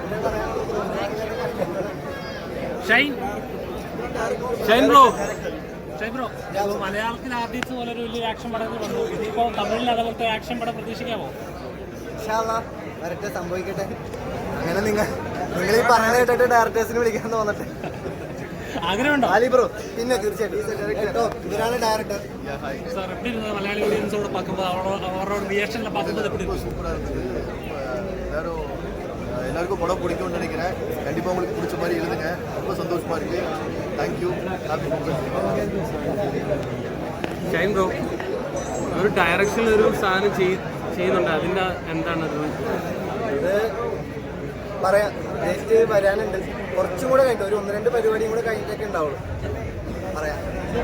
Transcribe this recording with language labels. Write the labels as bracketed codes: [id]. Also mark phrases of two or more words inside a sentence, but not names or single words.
[ml] ഷൈൻ ബ്രോ മലയാളത്തിൽ ആദ്യത്തെ പോലെ ഒരു വലിയ ആക്ഷൻ പടങ്ങൾ വന്നു. ഇനിയിപ്പോൾ തമിഴിൽ അതേപോലത്തെ ആക്ഷൻ പടം പ്രതീക്ഷിക്കാമോ? [ar] إن شاء الله [ml] വരട്ടെ, സംഭവിക്കട്ടെ. അങ്ങനെ നിങ്ങൾ ഈ പറയുന്ന കേട്ടിട്ട് ഡയറക്ടേഴ്സിന് വിളിക്കാൻ തോന്നട്ടെ. ആഗ്രഹമുണ്ടോ? ആലി ബ്രോ പിന്നെ തീർച്ചയായിട്ടും ഇവരാണ് ഡയറക്ടർ. [ta] സാർ எப்படி இருந்தது? மலையாளி ஆடியன்ஸோட பார்க்கும்போது அவரோட ரியாக்ஷன்ல பார்க்கும்போது எப்படி இருந்தது? சூப்பராக இருந்தது. எல்லாருக்கும் படம் பிடிக்கும்னு நினைக்கிறேன். கண்டிப்பாக உங்களுக்கு பிடிச்ச மாதிரி எழுதுங்க. ரொம்ப சந்தோஷமாக இருக்குது. [en] thank you. [ml] ഷൈൻ ബ്രോ ഒരു ഡയറക്ഷനിൽ ഒരു സാധനം ചെയ്യുന്നുണ്ട്, അതിൻ്റെ എന്താണത്? ഇത് പറയാം, ഡേറ്റ് വരാനുണ്ട്. കുറച്ചും കൂടെ കഴിഞ്ഞിട്ട് ഒരു 1-2 പരിപാടിയും കൂടെ കഴിഞ്ഞിട്ടൊക്കെ ഉണ്ടാവുള്ളൂ.